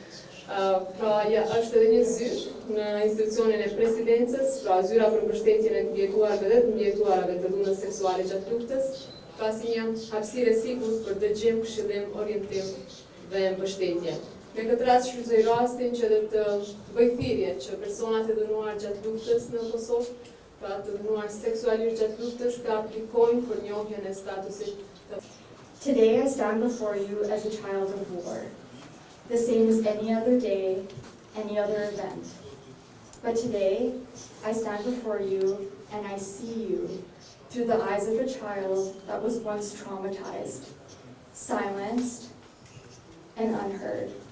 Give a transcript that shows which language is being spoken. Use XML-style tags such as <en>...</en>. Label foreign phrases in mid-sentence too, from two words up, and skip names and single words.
<sq>Pra, ja është edhe një zyrë në institucionin e presidencës, pra zyra për mbështetjen e të mbijetuarve dhe të mbijetuarave të dhunës seksuale gjatë luftës, ka si një hapësirë e sigurt për dëgjim, këshillim, orientim dhe mbështetje. Në këtë rast shfrytëzoj rastin që dhe të bëj thirrje që personat e dënuar gjatë luftës në Kosovë, pra të dënuar seksualisht gjatë luftës, të aplikojnë për njohjen e statusit.</sq> <en>Today I stand before you as a child of war, the same as any other day, any other event. But today, I stand before you and I see you through the eyes of a child that was once traumatized, silenced, and unheard.</en>